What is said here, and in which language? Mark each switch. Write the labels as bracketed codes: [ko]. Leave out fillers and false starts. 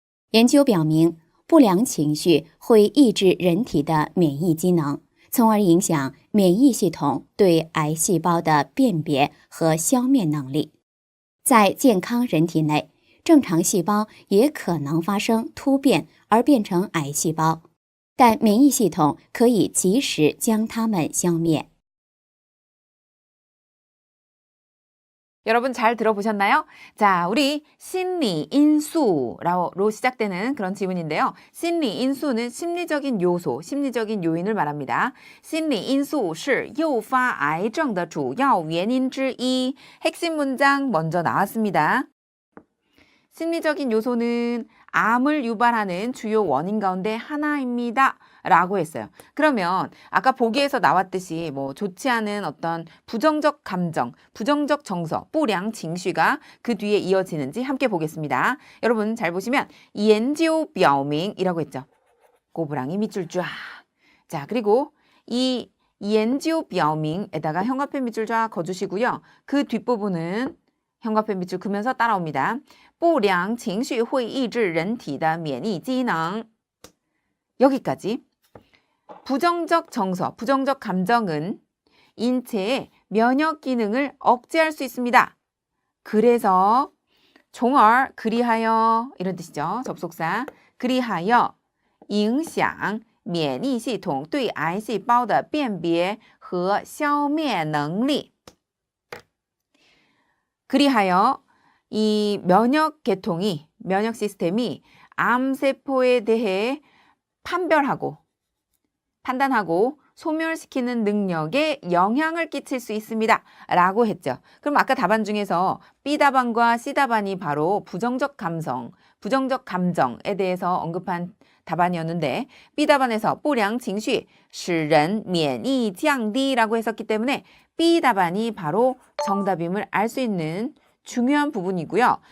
[zh] 研究表明，不良情绪会抑制人体的免疫机能，从而影响免疫系统对癌细胞的辨别和消灭能力。在健康人体内，正常细胞也可能发生突变而变成癌细胞，但免疫系统可以及时将它们消灭。 [ko] 여러분 잘 들어보셨나요? 자, 우리 심리 인수로 시작되는 그런 지문인데요. 심리 인수는 심리적인 요소, 심리적인 요인을 말합니다. 심리 인수 [zh] 是诱发癌症的主要原因之一. [ko] 핵심 문장 먼저 나왔습니다. 심리적인 요소는 암을 유발하는 주요 원인 가운데 하나입니다. 라고 했어요. 그러면 아까 보기에서 나왔듯이 뭐 좋지 않은 어떤 부정적 감정, 부정적 정서, 不良情绪가 그 뒤에 이어지는지 함께 보겠습니다. 여러분 잘 보시면 研究表明이라고 했죠. 꼬부랑이 밑줄 쫙. 자, 그리고 이 研究表明에다가 형광펜 밑줄 쫙 그어주시고요. 그 뒷부분은 형광펜 밑줄 그면서 따라옵니다. [zh] 不良情绪会抑制人体的免疫机能. [ko] 여기까지. 부정적 정서, 부정적 감정은 인체의 면역 기능을 억제할 수 있습니다. 그래서 종얼 그리하여 이런 뜻이죠. 접속사 그리하여 [zh] 影响免疫系统对癌细胞的辨别和消灭能力. [ko] 그리하여 이 면역 계통이, 면역 시스템이 암세포에 대해 판단하고 소멸시키는 능력에 영향을 끼칠 수 있습니다. 라고 했죠. 그럼 아까 답안 중에서 B답안과 C답안이 바로 부정적 감정에 대해서 언급한 답안이었는데 B답안에서 [zh] 不良情绪使人免疫降低 [ko] 라고 했었기 때문에 B답안이 바로 정답임을 알 수 있는 중요한 부분이고요.